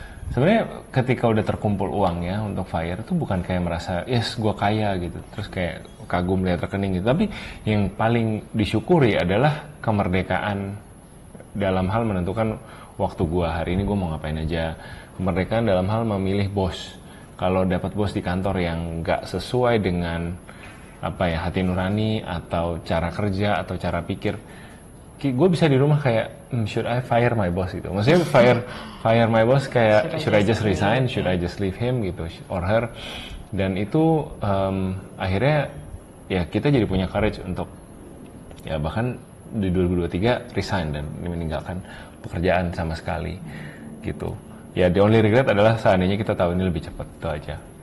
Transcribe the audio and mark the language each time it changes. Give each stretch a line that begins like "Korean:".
Indonesian: Sebenarnya ketika udah terkumpul uang ya untuk FIRE itu bukan kayak merasa yes gue kaya gitu terus kayak kagum lihat rekening gitu, tapi yang paling disyukuri adalah kemerdekaan dalam hal menentukan waktu gue hari ini gue mau ngapain aja, kemerdekaan dalam hal memilih bos. Kalau dapat bos di kantor yang nggak sesuai dengan hati nurani atau cara kerja atau cara pikir, gue bisa di rumah kayak
English: should I fire my boss
Indonesian: gitu. Maksudnya
English: fire my boss
Indonesian: kayak
English: should I just resign, should I just leave him
Indonesian: gitu
English: or her.
Indonesian: Dan itu akhirnya ya kita jadi punya courage untuk ya bahkan di 2023 resign dan meninggalkan pekerjaan sama sekali gitu. Ya
English: the only regret
Indonesian: adalah seandainya kita tahu ini lebih cepat, itu aja.